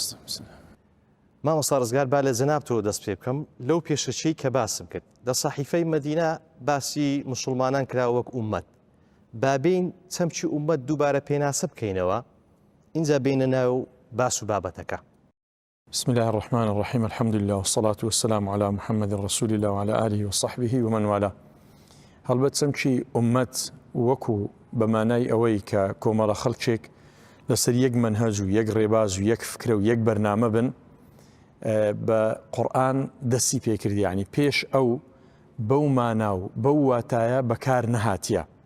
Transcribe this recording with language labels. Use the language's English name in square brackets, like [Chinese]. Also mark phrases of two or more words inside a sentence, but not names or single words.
[Central Kurdish] مامۆستا ڕزگار، با لە جەنابتەوە دەست پێ بکەم لەو پێشەچەی کە باسم کرد. لە سەحیفەی مەدینە باسی مسلمانان کراوە وەک ئومەت. بابین چەمچی ئومەت دووبارە پێناسە بکەینەوە، اینجا بینە ناو باس و بابەتەکە. [Arabic] بسم الله الرحمن الرحيم. الحمد لله والصلاة والسلام على محمد رسول الله وعلى آله وصحبه ومن والاه. [Central Kurdish] هەڵبەت چەمچی ئومەت وەکو بەمانای ئەوەی کە کۆمەڵە خەڵکێک لەسەر یەک مەنهەج و یەک ڕێباز و یەک فکرە و یەک بەرنامە بن، بە قورئان دەستی پێکردی، یعنی پێش ئەو بەو مانا و بەو واتایە بەکار نەهاتیە.